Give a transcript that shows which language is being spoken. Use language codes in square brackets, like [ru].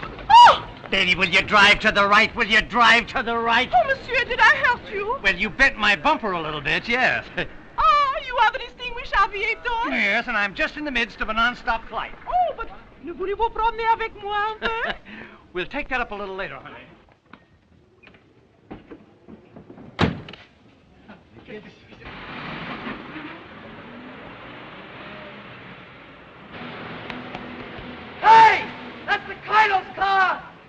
[en] Oh! Davy, will you drive to the right? Will you drive to the right? Oh, monsieur, did I hurt you? Well, you bent my bumper a little bit, yes. Ah, you are the distinguished aviator? Yes, and I'm just in the midst of a non-stop flight. Oh, but [fr] ne voulez-vous promener avec moi un peu? [en] We'll take that up a little later, honey. Hey! That's the Cardinal's car!